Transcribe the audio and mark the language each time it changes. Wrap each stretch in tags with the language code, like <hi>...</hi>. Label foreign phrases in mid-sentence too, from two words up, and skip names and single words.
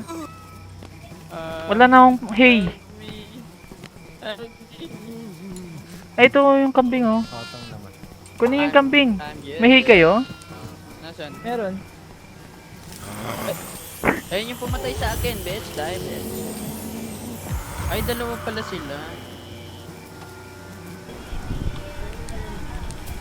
<tl>Wala na akong hay. Ito yung kambing oh. Katang naman. Kunin yung kambing. May hay kayo? Nasaan? Meron. Ayun yung pumatay sa akin, bitch.</tl> <en>Die, bitch.</en> <tl>Ay, dalawa pala sila.</tl>